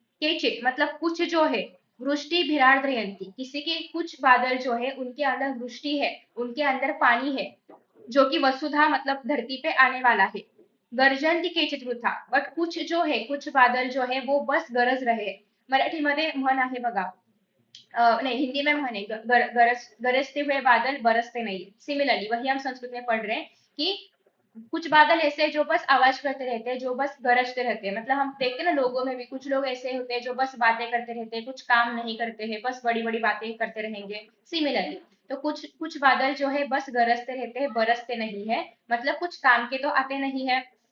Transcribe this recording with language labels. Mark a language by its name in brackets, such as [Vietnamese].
[Hindi] केचित मतलब कुछ जो है, [Sanskrit] वृष्टि भिरार्द्रयन्ति [Hindi] किसी के कुछ बादल जो है उनके अंदर वृष्टि है, उनके अंदर पानी है, जो कि वसुधा मतलब धरती पे आने वाला है। [Sanskrit] गर्जन्ति केचित वृथा, [Hindi] बट कुछ जो है, कुछ बादल जो है वो बस गरज रहे। [Marathi] मराठीमध्ये म्हण आहे बघा, [Hindi] नहीं हिंदी में म्हणे, गरजते हुए बादल बरसते नहीं। सिमिलरली वही हम संस्कृत में पढ़ रहे हैं कि कुछ बादल ऐसे हैं जो बस आवाज करते रहते हैं, जो बस गरजते रहते हैं। मतलब हम देखते हैं ना लोगों में भी कुछ लोग ऐसे होते हैं जो बस बातें करते रहते हैं, कुछ काम नहीं करते हैं, बस बड़ी बड़ी बातें करते रहेंगे। सिमिलरली तो कुछ कुछ बादल जो है बस गरजते रहते हैं, बरसते नहीं है, मतलब कुछ काम के तो आते नहीं है।